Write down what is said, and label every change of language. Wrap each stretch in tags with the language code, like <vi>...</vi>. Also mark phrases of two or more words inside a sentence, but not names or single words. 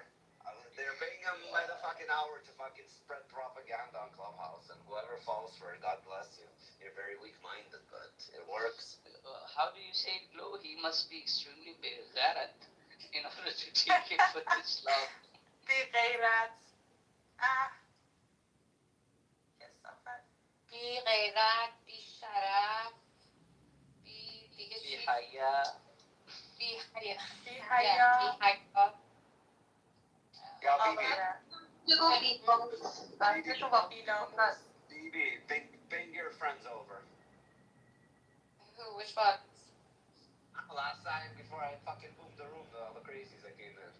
<en>They're paying him by the fucking hour to fucking spread propaganda on Clubhouse, and whoever falls for it, God bless you. You're very weak-minded, but it works. How do you say it, Glo? He must be extremely بغيرت in order to take it for this long.</en> <fa>بغيرت. بغيرت، بیشرف، دیگه چی؟ بحیا. بیحیا.</fa> <en>Yeah, All of BB. that. BB, bring your friends over. Who? Which one? Last time, before I fucking moved the room, all the crazies that came in.</en>